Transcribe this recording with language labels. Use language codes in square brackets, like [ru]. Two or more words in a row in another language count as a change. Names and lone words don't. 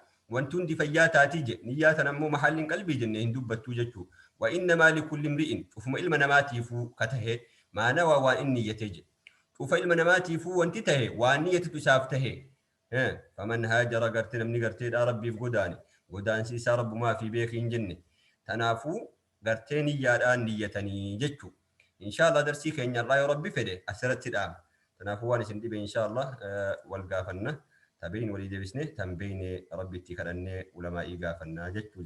[om] wanti hundi fayyaa taati je. Niyyaa tana ammoo mahaalliin qalbii jenne hin dubbattuu jechuu. [ar] وإنما لكل امرئ. [om] Cufuma ilma namaatiifuu ka tahe [ar] ما نوى [om] waan inni niyyate je. Cufa ilma namaatiifuu wanti tahe waan niyyatatu isaaf tahe. Eh, [ar] فمن هاجر [om] gartee namni garteedha Rabbiif godaane. Godaansi isaa Rabbumaa fi beeki hin jenne. Tanaafuu gartee niyyaadhaan niyyatanii jechuu. [ar] إن شاء الله [om] darsii keenya irraa yoo Rabbi fedhe asirratti dhaama. Tanaafuu waan isin dhibe [ar] إن شاء الله, [om] eh, wal gaafanna. Tabiin walii deebisne, tan beeyne Rabbitti kadhannee ulamaa'ii gaafannaa jechuu.